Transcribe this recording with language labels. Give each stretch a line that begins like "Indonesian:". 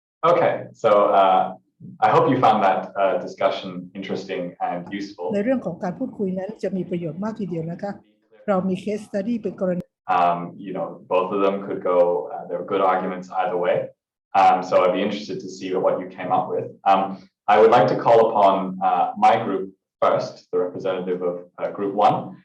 English: Okay, so I hope you found that discussion interesting and useful.
Thai: ในเรื่องของการพูดคุยนั้นจะมีประโยชน์มากทีเดียวนะคะเรามี case study เป็นกรณี
English: You know, both of them could go, there are good arguments either way. So I'd be interested to see what you came up with. I would like to call upon my group first, the representative of group one.